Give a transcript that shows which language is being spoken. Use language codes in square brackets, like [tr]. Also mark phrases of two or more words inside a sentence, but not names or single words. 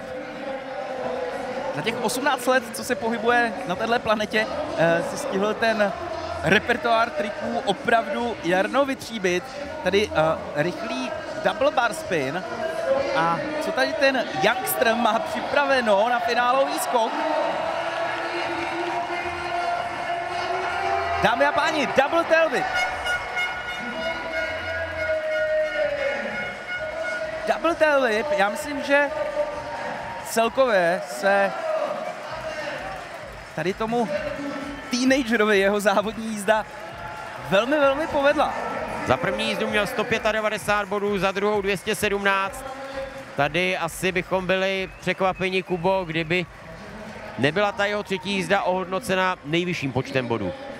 [cs] Za těch 18 let, co se pohybuje na téhle planetě, si stihl ten repertoár triků opravdu Jarno vytříbit. Tady rychlý [en] double bar spin. [cs] A co tady ten youngster má připraveno na finálový skok? Dámy a páni, [en] double tail whip. Double tail whip, [cs] já myslím, že celkově se tady tomu teenagerovi jeho závodní jízda velmi, velmi povedla. Za první jízdu měl 195 bodů, za druhou 217. Tady asi bychom byli překvapeni, Kubo, kdyby nebyla ta jeho třetí jízda ohodnocena nejvyšším počtem bodů.